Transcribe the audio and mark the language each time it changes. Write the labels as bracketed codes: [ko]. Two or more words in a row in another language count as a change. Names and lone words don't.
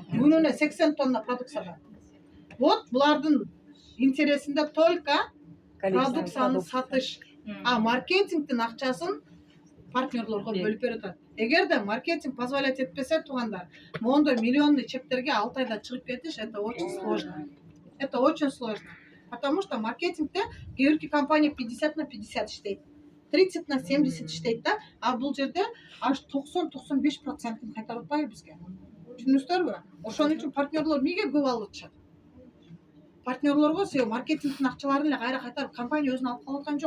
[ky] Күнүнө 80 тонна продукциядан. Вот булардын интересинде только продукцияны сатыш, а маркетингдин акчасын партнерлорго бөлүп берип атат. Эгерде маркетинг позволять этпесе туугандар, мондой миллионный чектерге 6 айда чыгып кетиш [ru] это очень сложно. Это очень сложно. Потому что [ky] маркетингте кээ бирки компания 50 на 50 иштейт. 30 на 70 иштейт да, а бул жерде аж 90-95% кайтарып атпайбы бизге. Түшүнүңүздөрбү? Ошон үчүн партнерлор эмнеге көп алып атышат? Партнерлорго себеби маркетингдин акчаларын эле кайра кайтарып компания өзүнө алып калып аткан жок.